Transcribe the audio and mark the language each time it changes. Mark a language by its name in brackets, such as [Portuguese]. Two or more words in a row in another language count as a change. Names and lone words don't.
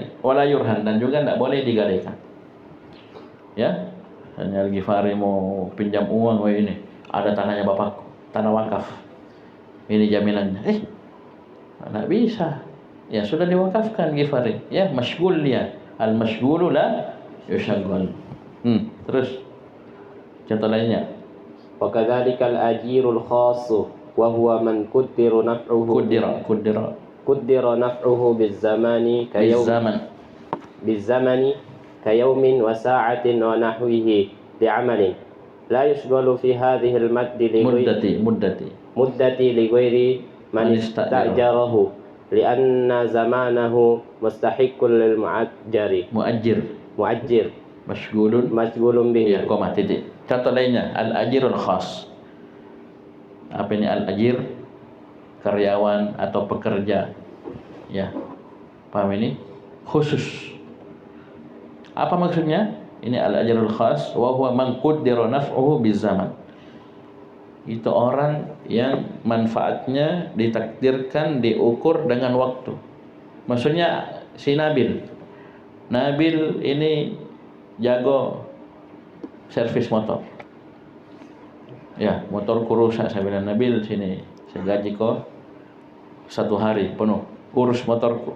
[Arabic] ولا يرهن, [Indonesian] dan juga tidak boleh digadaikan. Ya. Hanya Gifari mau pinjam uang, ini ada tanahnya bapakku, tanah wakaf. Ini jaminannya. Tidak bisa. Ya sudah diwakafkan Gifari. Ya, masyghul dia. [Arabic] المشغول لا يشغل. [Indonesian] Terus contoh lainnya. [Arabic] وكذلك الأجير الخاص وهو من قدر نفعه قدر نفعه بزمان كيوم وساعة ونحوه لعمل لا يشغل في هذه مدة لغير من استأجره لأن زمانه مستحق للمؤجر مشغول به. [Indonesian] Ya, koma titik. Contoh lainnya [Arabic] الأجير الخاص. [Indonesian] Apa ini al-ajir? Karyawan atau pekerja. Ya. Paham ini? Khusus. Apa maksudnya? Ini [Arabic] الأجر الخاص وهو من قدر نفعه بزمان. [Indonesian] Itu orang yang manfaatnya ditakdirkan, diukur dengan waktu. Maksudnya si Nabil ini jago servis motor. Ya, motorku rusak, saya bilang Nabil sini, saya gaji kau 1 hari penuh urus motorku.